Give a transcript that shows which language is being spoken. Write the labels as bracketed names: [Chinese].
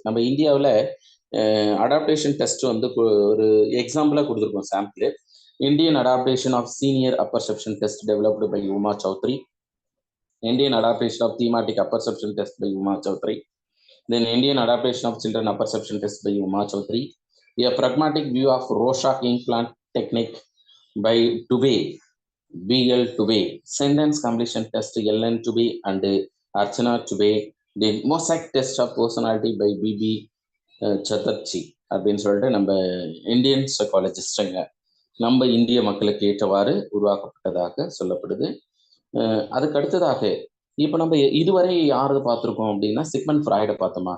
[Tamil] நம்ம இந்தியாவில் adaptation test வந்து ஒரு எக்ஸாம்பிளாக கொடுத்துருக்கோம் sample. [English] Indian adaptation of senior apperception test developed by Uma Chaudhary. Indian adaptation of thematic apperception test by Uma Chaudhary. Then Indian adaptation of children apperception test by Uma Chaudhary. A pragmatic view of Rorschach implant technique by Dubey, BL Dubey. Sentence completion test LN Dubey and Archana Dubey. The mosaic test of personality by BB Chatterjee [Tamil] அப்படின்னு சொல்லிட்டு நம்ம Indian சைக்காலஜிஸ்டுங்க நம்ம இந்திய மக்களுக்கு ஏற்றவாறு உருவாக்கப்பட்டதாக சொல்லப்படுது. அதுக்கு அடுத்ததாக இப்போ நம்ம இதுவரை யாரு பார்த்துருக்கோம் அப்படின்னா சிக்மண்ட் ஃப்ராய்டை பார்த்தோமா.